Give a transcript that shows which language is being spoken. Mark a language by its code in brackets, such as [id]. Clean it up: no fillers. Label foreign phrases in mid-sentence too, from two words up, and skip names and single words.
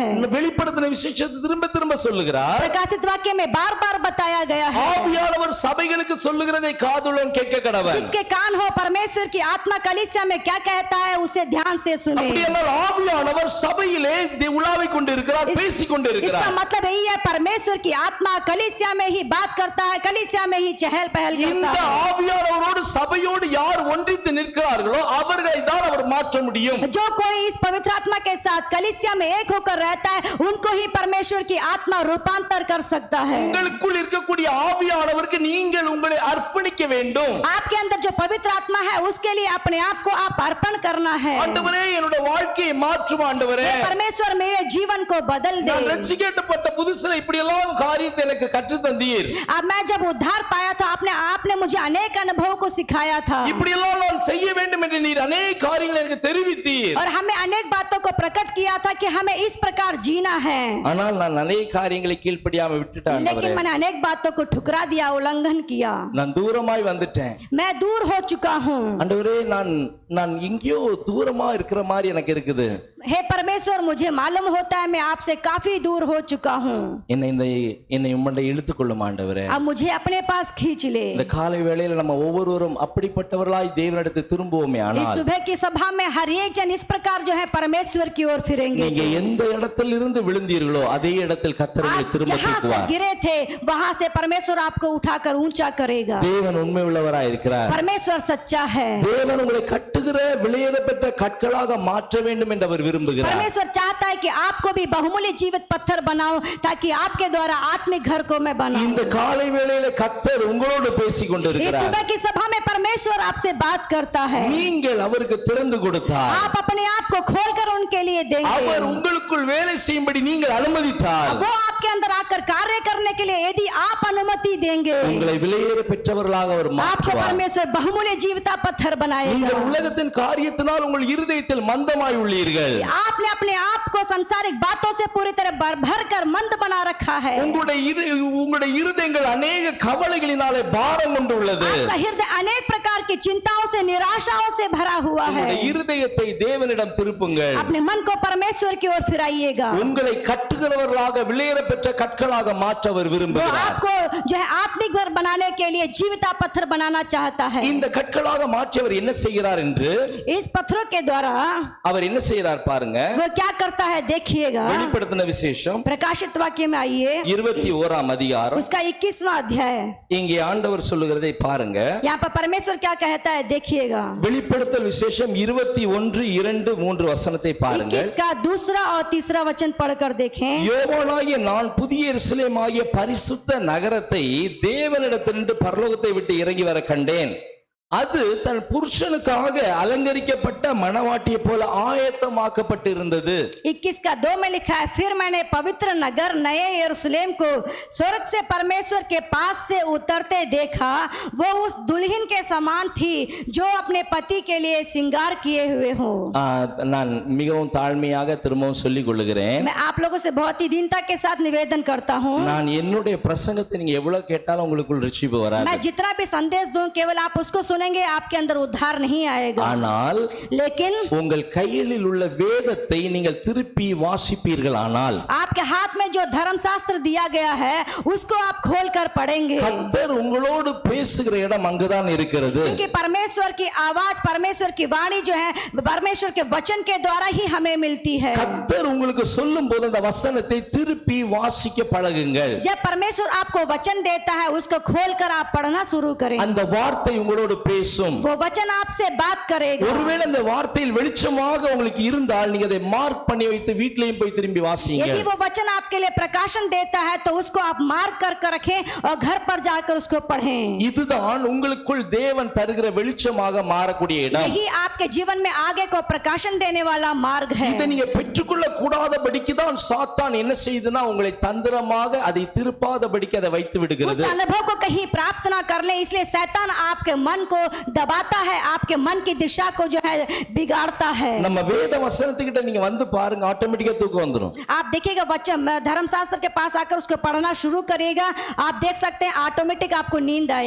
[ta] வெளிப்படுத்தின விசேஷத்தை திரும்ப திரும்ப சொல்லுகிறார். [hi] प्रकाशित वाक्य में बार बार बताया गया है, [ta] ஆவியானவர் சபைகளுக்கு சொல்லுகிறதை காதுள்ளவன் கேட்க கடவன். [hi] जिसके कान हो परमेश्वर की आत्मा कलीसिया में क्या कहता है उसे ध्यान से सुने। [ta] அப்படியானால் ஆவியானவர் சபையிலே உலாவிக் கொண்டிருக்கிறார், பேசிக் கொண்டிருக்கிறார். [hi] इसका मतलब यही है, परमेश्वर की आत्मा कलीसिया में ही बात करता है, कलीसिया में ही चहल पहल करता [ta] இந்த [hi] है। [ta] ஆவியானவரோடு சபையோடு யார் ஒன்றித்து நிற்கிறார்களோ அவர்களை தான் அவர் மாற்ற முடியும். [hi] जो कोई इस पवित्र आत्मा के साथ कलीसिया में एक होकर रहता है, उनको ही परमेश्वर की आत्मा रूपांतर कर सकता है। [ta] உங்களுக்குள் இருக்கக்கூடிய ஆவியானவருக்கு நீங்கள் உங்களை அர்ப்பணிக்க வேண்டும். [hi] आपके अंदर जो पवित्र आत्मा है उसके लिए अपने आप को आप अर्पण करना है। [ta] ஆண்டவரே, என்னோட வாழ்க்கையை மாற்றும் ஆண்டவரே. [hi] हे परमेश्वर मेरे जीवन को बदल दे। [ta] நான் ரட்சிக்கப்பட்ட புதுசுல இப்படி எல்லாம் காரியத்தை எனக்கு கற்று தந்தீர். [hi] अब मैं जब उद्धार पाया तो आपने मुझे अनेक अनुभव को सिखाया था [ta] இப்படி எல்லாம் நான் செய்ய வேண்டும் என்று நீர் अनेक காரியங்களை எனக்கு தெரிவித்தீர். [hi] और हमें अनेक बातों को प्रकट किया था कि हमें इस प्रकार जीना है, [ta] ஆனால் நான் अनेक காரியங்களை கீழ்ப்படியாம விட்டுட்டேன். [hi] लेकिन मैंने अनेक बातों को ठुकरा दिया, उल्लंघन किया, [ta] நான் தூரமாய் வந்துட்டேன். [hi] मैं दूर हो चुका हूँ. [ta] ஆண்டவரே நான் எங்கேயோ தூரமா இருக்கிற மாதிரி எனக்கு இருக்குது. [hi] हे परमेश्वर, मुझे मालूम होता है मैं आपसे काफी दूर हो चुका हूँ. [ta] என்னை உம்மண்டை இழுத்துக்கொள்ளும் ஆண்டவரே. [hi] अब मुझे अपने पास खींच ले. [ta] இந்த காலை வேளையில நம்ம ஒவ்வொருவரும் அப்படிப்பட்டவர்களாய் தேவனிடத்தில் திரும்புவோமே [hi] इस [ta] ஆனால் [hi] सुबह की सभा में हर एक जन इस प्रकार जो है परमेश्वर की ओर फिरेंगे. [ta] நீங்க எந்த இடத்தில் இருந்து விழுந்தீர்களோ அதே இடத்தில் கர்த்தர் உங்களை [hi] आप [ta] திரும்ப [hi] जहाँ से [ta] தூக்குவார். [hi] गिरे थे वहां से परमेश्वर आपको उठाकर ऊंचा करेगा. [ta] தேவன் உண்மை உள்ளவராய் இருக்கிறார். [hi] परमेश्वर सच्चा है. [ta] தேவன் உங்களை கட்டுகிற விலையேறப்பட்ட கற்களாக மாற்ற வேண்டும் என்று அவர் விரும்புகிறார். [hi] परमेश्वर चाहता है कि आपको भी बहुमूल्य जीवित पत्थर बनाओ ताकि आपके द्वारा आत्मिक घर को मैं बनाऊं. [ta] இந்த காலை வேளையில கர்த்தர் உங்களோடு பேசிக் [hi] इस [ta] கொண்டிருக்கிறார். [hi] सुबह की सभा में परमेश्वर आपसे बात करता है. [ta] நீங்கள் அவருக்கு திறந்து கொடுத்தார். [hi] आप अपने आप को खोलकर उनके लिए देंगे. [ta] அவர் உங்களுக்குள் வேலை செய்யும்படி நீங்கள் அனுமதித்தார். [hi] वो आपके अंदर आकर कार्य करने के लिए यदि आप अनुमति देंगे [ta] உங்களை விலையேற பெற்றவர்களாக அவர் [hi] आपको [ta] மாற்றுவார். [hi] परमेश्वर बहुमूल्य जीविता पत्थर बनाएगा. [ta] நீங்கள் உலகத்தின் காரியத்தினால் உங்கள் இருதயத்தில் மந்தமாய் உள்ளீர்கள். [hi] आपने अपने आप को सांसारिक बातों से पूरी तरह भर कर मंद बना रखा है. [ta] உங்களுடைய இருதயங்கள் अनेक கவலைகளினாலே பாரம் கொண்டுள்ளது. [hi] आपका हृदय अनेक प्रकार की चिंताओं से, निराशाओं से भरा हुआ है. [ta] உங்களுடைய இருதயத்தை தேவனிடம் திருப்புங்கள். [hi] अपने मन को परमेश्वर की ओर फिराइएगा. [ta] உங்களை கட்டுகிறவர்களாக விலையேற பெற்ற கற்களாக மாற்ற அவர் [hi] वो [ta] விரும்புகிறார். [hi] आपको जो है आत्मिक घर बनाने के लिए जीविता पत्थर बनाना चाहता है. [ta] இந்த கற்களாக மாற்றியவர் என்ன செய்கிறார் என்று [hi] इस पत्थरों के द्वारा [ta] அவர் என்ன செய்கிறார் பாருங்க. [hi] वो क्या करता है देखिएगा. [ta] வெளிப்படுத்தின விசேஷம் [hi] प्रकाशित वाक्य में आइए, [ta] 21 அதிகாரம். [hi] उसका 21वां अध्याय. [ta] இங்கே ஆண்டவர் சொல்லுகிறதை பாருங்க. [hi] यहाँ पर परमेश्वर क्या कहता है देखिएगा. [ta] வெளிப்படுத்தல் விசேஷம் 21 2 3 வசனத்தை பாருங்க. [hi] 21 का दूसरा और तीसरा वचन पढ़कर देखें. [ta] யோவானாகிய நான் புதிய எருசலேமாகிய பரிசுத்த நகரத்தை தேவனிடத்திலிருந்து பரலோகத்தை விட்டு இறங்கி வர கண்டேன். அது தன் புருஷனுக்காக அலங்கரிக்கப்பட்ட மணவாட்டியை போல ஆயத்தமாக்கப்பட்டு இருந்தது. [hi] 21 का 2 में लिखा है, फिर मैंने पवित्र नगर नए यरूशलेम को स्वर्ग से परमेश्वर के पास से उतरते देखा. वो उस दुल्हन के समान थी जो अपने पति के लिए श्रृंगार किए हुए हो. [ta] நான் மிகவும் தாழ்மையாக திரும்பவும் சொல்லிக் கொள்ளுகிறேன். [hi] मैं आप लोगों से बहुत ही दीनता के साथ निवेदन करता हूँ. [ta] நான் என்னுடைய பிரசங்கத்தை நீங்க எவ்வளவு கேட்டாலும் உங்களுக்குள் ரட்சிப்பு வராது. [hi] मैं जितना भी संदेश दूं केवल आप उसको सुनेंगे, आपके अंदर उद्धार नहीं आएगा. [ta] ஆனால் [hi] लेकिन [ta] உங்கள் கையில் உள்ள வேதத்தை நீங்கள் திருப்பி வாசிப்பீர்களானால் [hi] आपके हाथ में जो धर्मशास्त्र दिया गया है उसको आप खोल कर पढ़ेंगे. [ta] கர்த்தர் உங்களோடு பேசுகிற இடம் அங்குதான் இருக்கிறது. [hi] क्योंकि परमेश्वर की आवाज, परमेश्वर की वाणी जो है परमेश्वर के वचन के द्वारा ही हमें मिलती है. [ta] கர்த்தர் உங்களுக்கு சொல்லும் போது அந்த வசனத்தை திருப்பி வாசிக்க பழகுங்கள். [hi] जब परमेश्वर आपको वचन देता है उसको खोलकर आप पढ़ना शुरू करें. [ta] அந்த வார்த்தை உங்களோடு பேசும். [hi] वो वचन आपसे बात करेगा. [ta] ஒருவேளை அந்த வார்த்தையில் வெளிச்சமாக உங்களுக்கு இருந்தால் நீங்க அதை மார்க் பண்ணி வைத்து வீட்லயும் போய் திரும்பி வாசிங்க. [hi] यदि वो वचन आपके लिए प्रकाशन देता है तो उसको आप मार्क कर रखें और घर पर जाकर उसको पढ़ें. [ta] இதுதான் உங்களுக்குள் தேவன் தருகிற வெளிச்சமாக மாறக்கூடிய இடம். [hi] यही आपके जीवन में आगे को प्रकाशन देने वाला मार्ग है. [ta] இதை நீங்க பெற்றுக்கொள்ள கூடாதபடிக்கு தான் சாத்தான் என்ன செய்யுதுன்னா உங்களை தந்திரமாக அதை திருப்பாதபடிக்கு அதை வைத்து [hi] उस [ta] விடுகிறது. [hi] अनुभव को कहीं प्राप्त ना कर ले इसलिए शैतान आपके मन को दबाता है, आपके मन की दिशा को जो है बिगाड़ता है. [ta] நம்ம வேத வசனத்துக்கிட்ட நீங்க வந்து பாருங்க, ஆட்டோமேட்டிக்கா தூக்கம் வந்துரும். [hi] आप देखिएगा वचन धर्मशास्त्र के पास आकर उसको पढ़ना शुरू करिएगा, आप देख सकते हैं ऑटोमेटिक आपको नींद आएगी.